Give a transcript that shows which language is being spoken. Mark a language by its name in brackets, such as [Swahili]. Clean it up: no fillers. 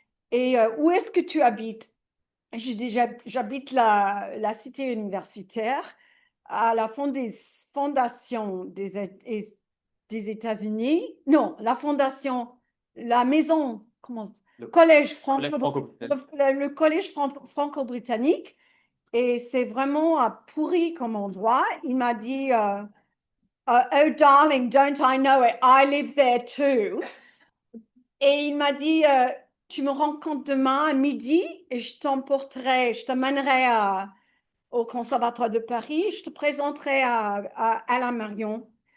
[French] Et où est-ce que tu habites? J'habite la cité universitaire à la fondation des États-Unis. Non, la fondation, la maison, comment, Le collège collège franco-britannique. le collège franco-britannique. Et c'est vraiment pourri comme endroit. Il m'a dit, [English] Oh darling, don't I know it? I live there too. [French] Et il m'a dit, tu me rencontres demain à midi et je t'amènerai au Conservatoire de Paris, je te présenterai à Alain Marion.